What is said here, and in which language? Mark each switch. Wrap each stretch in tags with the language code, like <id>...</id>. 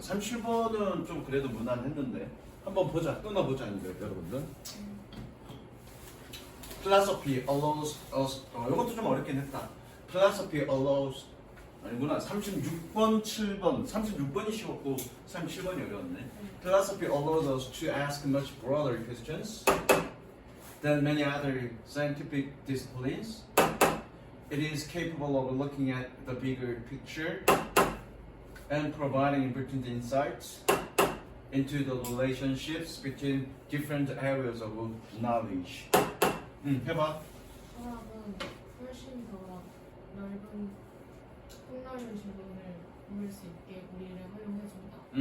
<ko>37번은 좀 그래도 무난했는데 한번 보자. 끊어보자 이제 여러분들.</ko> <en>Philosophy allows us.</en> <ko>이것도 좀 어렵긴 했다.</ko> <en>Philosophy allows.</en> <ko>아니구나. 36번, 7번. 36번이 쉬웠고 37번이 어려웠네.</ko> <en>Philosophy allows us to ask much broader questions than many other scientific disciplines. It is capable of looking at the bigger picture and providing important insights into the relationships between different areas of knowledge.</en> <ko>해봐. 철학은 훨씬 더 넓은 폭넓은 질문을 물 수 있게 우리를 허용해준다.</ko>